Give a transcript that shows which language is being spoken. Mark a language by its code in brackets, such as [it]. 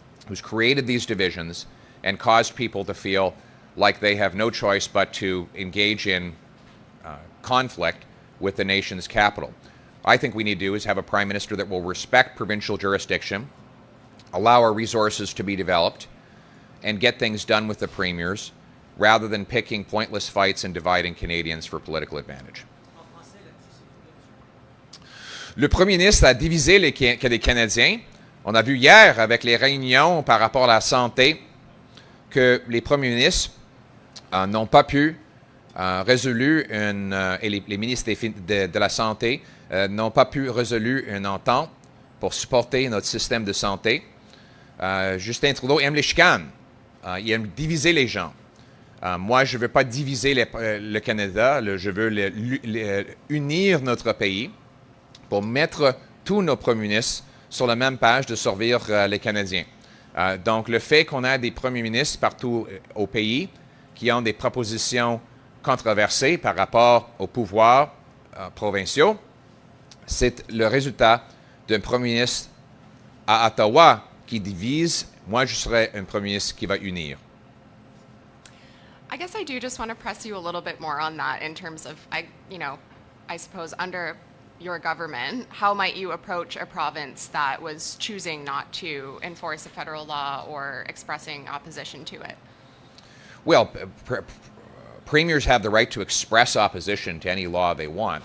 [en] who's created these divisions and caused people to feel like they have no choice but to engage in conflict with the nation's capital. I think we need to do is have a prime minister that will respect provincial jurisdiction, allow our resources to be developed, and get things done with the premiers rather than picking pointless fights and dividing Canadians for political advantage. [fr] Le premier ministre a divisé les Canadiens. On a vu hier avec les réunions par rapport à la santé que les premiers ministres n'ont pas pu résoudre et les ministres de la Santé n'ont pas pu résoudre une entente pour supporter notre système de santé. Justin Trudeau aime les chicanes. Il aime diviser les gens. Moi, je ne veux pas diviser le Canada. Je veux unir notre pays pour mettre tous nos premiers ministres sur la même page de servir les Canadiens. Donc, le fait qu'on a des premiers ministres partout au pays qui ont des propositions controversées par rapport aux pouvoirs provinciaux, c'est le résultat d'un premier ministre à Ottawa qui divise. Moi, je serais un premier ministre qui va unir. [en] I guess I do just want to press you a little bit more on that in terms of, I suppose under your government, how might you approach a province that was choosing not to enforce a federal law or expressing opposition to it? Well, premiers have the right to express opposition to any law they want.